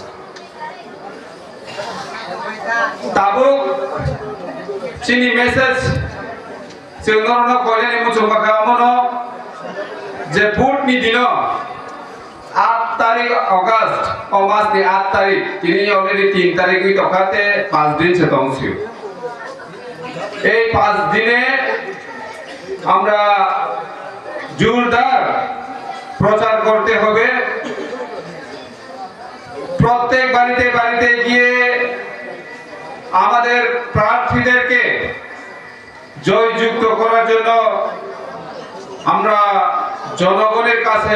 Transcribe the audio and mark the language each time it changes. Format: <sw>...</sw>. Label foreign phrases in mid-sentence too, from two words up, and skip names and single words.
<trp>ताबुक चिनि मेसेज जोंनो कयलानि मुचुमाखा मनो जे भोट नि दिन 8 तारिख अगस्त ओ मास नि 8 तारिख तिनि अलरेडी 3 तारिख इ तखाते 5 दिन से तंगसि</trp> <bn>এই 5 দিনে আমরা জোরদার প্রচার করতে হবে প্রত্যেক বাড়িতে বাড়িতে গিয়ে আমাদের প্রার্থীদেরকে জয়যুক্ত করার জন্য আমরা জনগণের কাছে</bn>